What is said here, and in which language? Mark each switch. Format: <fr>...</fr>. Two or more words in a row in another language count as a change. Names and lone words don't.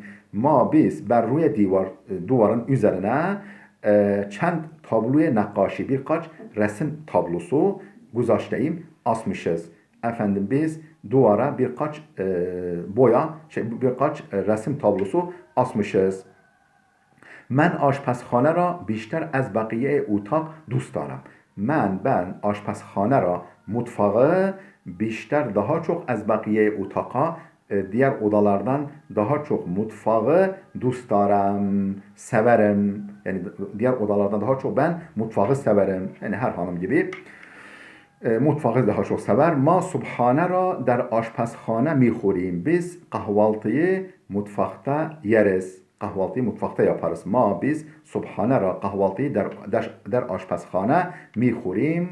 <tr>Ma biz berruye duvarın üzerine</tr> <fa>چند تابلوی نقاشی</fa> <tr>birkaç resim tablosu guzashte-eim asmışız. Efendim biz duvara birkaç birkaç resim tablosu asmışız.</tr> <fa>من آشپزخانه را بیشتر از بقیه اتاق دوست دارم.</fa> <tr>Ben</tr> <fa>آشپزخانه را</fa> <tr>mutfağı بیشتر daha çok</tr> <fa>از بقیه اتاقا</fa> <tr>diğer odalardan daha çok mutfağı</tr> <fa>دوست دارم</fa> <tr>severim. Yani diğer odalardan daha çok ben mutfağı severim. Yani her hanım gibi mutfağı daha çok sever.</tr> <fa>ما صبحانه را در آشپزخانه می‌خوریم.</fa> <tr>Biz kahvaltıyı mutfakta yeriz. Kahvaltıyı mutfakta yaparız. Ma biz</tr> <fa>صبحانه را</fa> <tr>kahvaltıyı</tr> <fa>در آشپزخانه می‌خوریم.</fa>